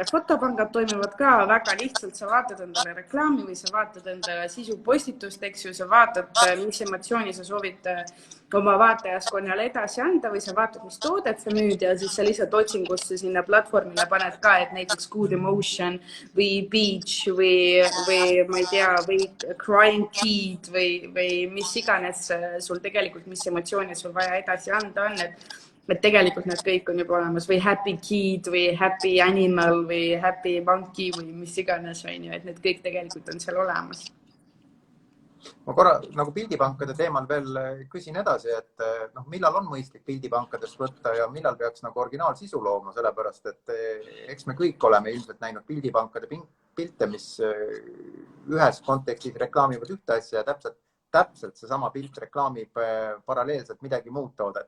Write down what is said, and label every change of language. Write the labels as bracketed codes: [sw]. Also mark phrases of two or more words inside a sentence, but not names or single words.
[et] Fotopangad toimivad ka väga lihtsalt, sa vaatad endale reklaami või sa vaatad endale sisupostitust, eks ju, sa vaatad, mis emotsiooni sa soovid oma vaatajaskonnale edasi anda või sa vaatad, mis toodet sa müüd ja siis sa lihtsalt otsingusse sinna platvormile paned ka, et näiteks [en] good emotion [et] või beach või ma ei tea, või [en] crying kid [et] või mis iganes sul tegelikult, mis emotsiooni sul vaja edasi anda on, et tegelikult need kõik on juba olemas või [en] happy kid [et] või [en] happy animal [et] või [en] happy monkey [et] või mis iganes, et need kõik tegelikult on seal olemas. Ma korra nagu pildipankade teemal veel küsin edasi, et millal on mõistlik pildipankadest võtta ja millal peaks nagu originaalsisu looma, sellepärast et eks me kõik oleme ilmselt näinud pildipankade pilte, mis ühes kontekstis reklaamivad ühte asja ja täpselt seesama pilt reklaamib paralleelselt midagi muud toodet.